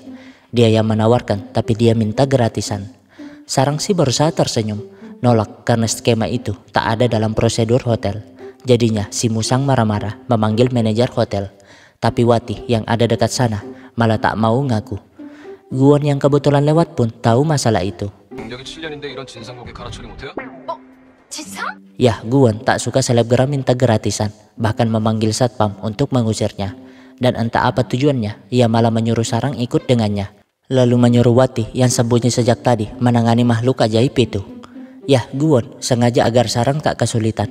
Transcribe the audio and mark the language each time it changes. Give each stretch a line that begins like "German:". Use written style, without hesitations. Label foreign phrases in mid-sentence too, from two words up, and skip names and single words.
Indonesian: Dia yang menawarkan, tapi dia minta gratisan. Sarang sih berusaha tersenyum, nolak karena skema itu tak ada dalam prosedur hotel. Jadinya si Musang marah-marah memanggil manajer hotel. Tapi Wati yang ada dekat sana malah tak mau ngaku. Guon yang kebetulan lewat pun tahu masalah itu.
Korean: 여기 7년인데 이런 진상곡에 갈아 처리 못해요? 진상?
Indonesian: Yah, Guon tak suka selebgram minta gratisan, bahkan memanggil satpam untuk mengusirnya. Dan entah apa tujuannya, ia malah menyuruh Sarang ikut dengannya. Lalu menyuruh Wati yang sembunyi sejak tadi menangani makhluk ajaib itu. Yah, Guon sengaja agar Sarang tak kesulitan.